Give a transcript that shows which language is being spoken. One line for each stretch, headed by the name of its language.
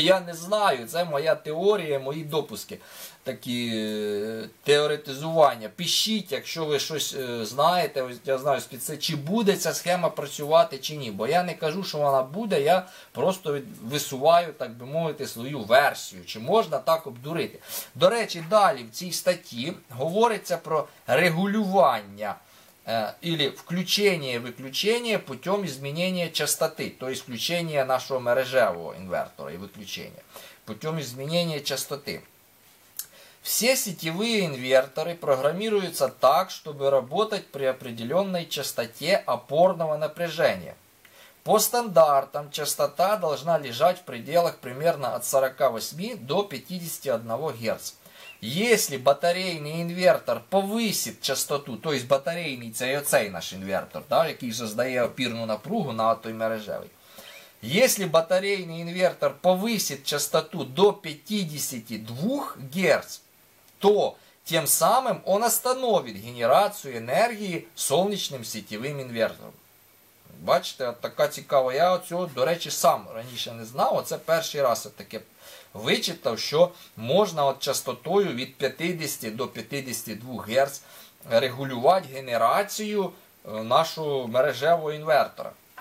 Ukrainian: Я не знаю, це моя теорія, мої допуски, такі теоретизування. Пишіть, якщо ви щось знаєте, ось я знаю, чи буде ця схема працювати, чи ні. Бо я не кажу, що вона буде, я просто висуваю, так би мовити, свою версію. Чи можна так обдурити. До речі, далі в цій статті говориться про регулювання
Russian: или включение-выключение путем изменения частоты, то есть включение нашего мережевого инвертора и выключение путем изменения частоты. Все сетевые инверторы программируются так, чтобы работать при определенной частоте опорного напряжения. По стандартам частота должна лежать в пределах примерно от 48 до 51 Гц. Если батарейный инвертор повысит частоту, то есть
Ukrainian: батарейний це і оцей наш інвертор, який создає опірну напругу на той мережевий.
Russian: Если батарейный инвертор повысит частоту до 52 Гц, то тем самым он остановит генерацию энергии солнечным сетевым инвертором.
Ukrainian: Бачите, така цікава. Я цього, до речі, сам раніше не знав, оце перший раз таке вичитав, що можна частотою від 50 до 52 Гц регулювати генерацію нашого мережевого інвертора.